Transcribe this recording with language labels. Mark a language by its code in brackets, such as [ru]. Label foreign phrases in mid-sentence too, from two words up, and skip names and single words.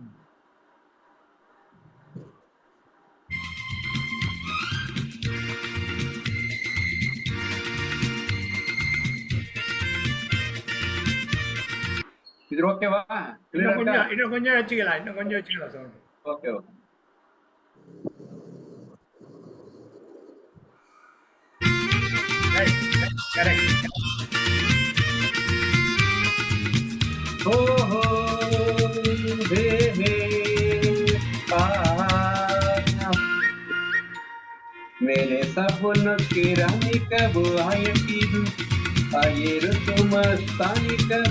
[ta] இது ஓகேவா இன்னும் கொஞ்சம் வச்சுக்கலாம் சவுண்ட் ஓகே கரெக்ட் [hi] मेरे सपनों की रानी कब आएगी तू आये रुतु मस्तानी कब